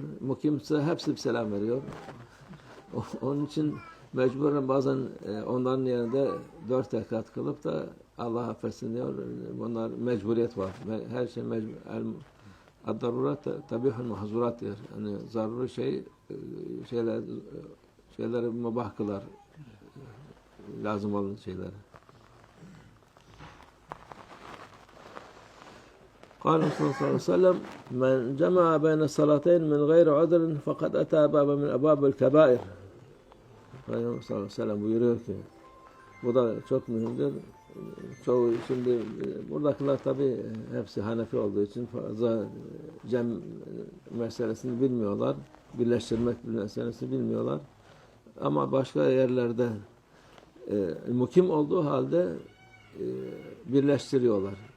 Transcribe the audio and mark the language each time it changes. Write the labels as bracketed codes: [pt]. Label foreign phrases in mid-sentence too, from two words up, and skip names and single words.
[tr] Mukimse hepsi bir selam veriyor. Onun için mecburen bazen onların yerinde 4 rekat kılıp da Allah affetsin diyor. Bunlar mecburiyet var. Her şey mecbur. [ar] الضرورات تبيح المحظورات diyor. [tr] Yani zaruri şeyleri mübah kılar. Lazım olan şeyleri. [ar] قال صلى الله عليه وسلم من جمع بين الصلاتين من غير عذر فقد أتى بابا من أبواب الكبائر. [tr] Peygamber [ar] صلى الله عليه وسلم [tr] buyuruyor ki bu da çok mühimdir. çoğu şimdi buradakiler tabii hepsi Hanefi olduğu için fazla cem meselesini bilmiyorlar. Birleştirmek meselesini bilmiyorlar. Ama başka yerlerde mukim olduğu halde birleştiriyorlar.